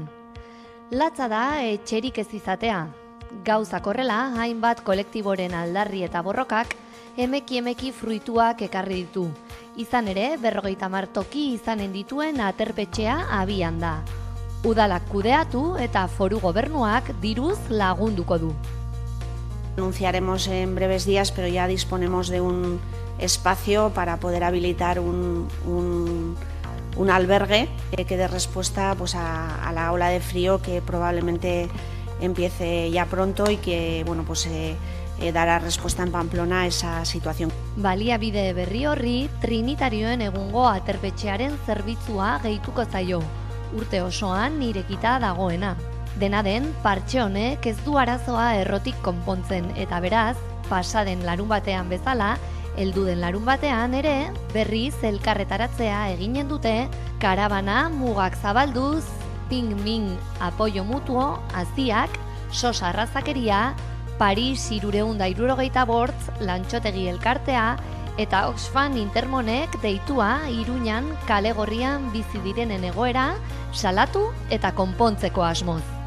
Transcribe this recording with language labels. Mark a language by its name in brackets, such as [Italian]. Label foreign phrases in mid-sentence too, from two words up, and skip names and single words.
[Basque] Latza da etxerik ez izatea. Gauzak horrela, hainbat kolektiboren aldarri eta borrokak emeki fruituak ekarri ditu. Izan ere, 50 toki izanen dituen aterpetxea abian da. Udalak kudeatu eta foru gobernuak diruz lagunduko du. [Spanish] Anunciaremos en breves días, pero ya disponemos de un espacio para poder habilitar un albergue que dé respuesta pues, a la ola de frío que probablemente empiece ya pronto y que bueno, pues, dará respuesta en Pamplona a esa situación. [Basque] Baliabide berri horri Trinitarioen egungo aterpetxearen zerbitzua gehituko zaio. Urte osoan irekita dagoena. Dena den, partxe honek ez du arazoa errotik konpontzen eta beraz, pasaden larun batean bezala, heldu den larun batean ere, berriz elkarretaratzea eginen dute, karabana mugak zabalduz, ping-ming apoio mutuo, aziak, sosa arrazakeria, Paris 365 lantxotegi elkartea eta Oxfam Intermonek deitua Iruñan kale gorrian bizi direnen egoera salatu eta konpontzeko asmoz.